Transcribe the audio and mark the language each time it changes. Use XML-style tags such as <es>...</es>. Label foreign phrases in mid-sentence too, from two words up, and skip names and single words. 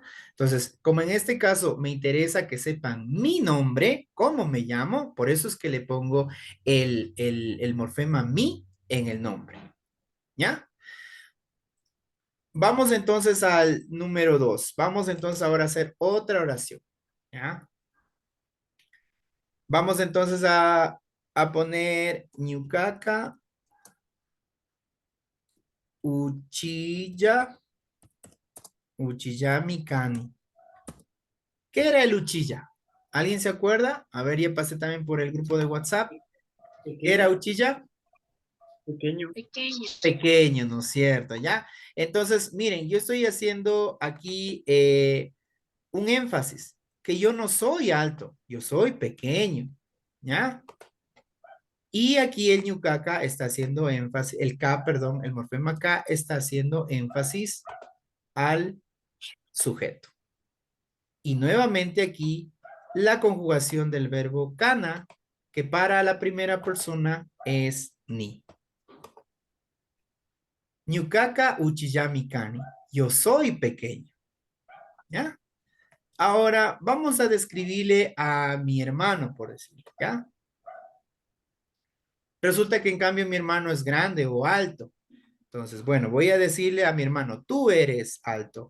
<es>Entonces, como en este caso me interesa que sepan mi nombre, cómo me llamo, por eso es que le pongo el morfema mi en el nombre, ¿ya? Vamos entonces al número 2. Vamos entonces ahora a hacer otra oración, ¿ya? Vamos entonces a poner</es> <qu>ñucaca, uchilla, uchillamicani.</qu> <es>¿Qué era el uchilla? ¿Alguien se acuerda? A ver, ya pasé también por el grupo de WhatsApp. ¿Qué era uchilla? Pequeño. Pequeño. Pequeño, ¿no es cierto? ¿Ya? Entonces, miren, yo estoy haciendo aquí un énfasis, que yo no soy alto, yo soy pequeño, ¿ya? Y aquí el ñucaca está haciendo énfasis, el K, perdón, el morfema K está haciendo énfasis al sujeto. Y nuevamente aquí la conjugación del verbo kana, que para la primera persona es ni.</es> <qu>Ñucaca uchiyami kani.</qu> <es>Yo soy pequeño. ¿Ya? Ahora vamos a describirle a mi hermano, por decirlo, ¿ya? Resulta que en cambio mi hermano es grande o alto. Entonces, bueno, voy a decirle a mi hermano, tú eres alto.</es>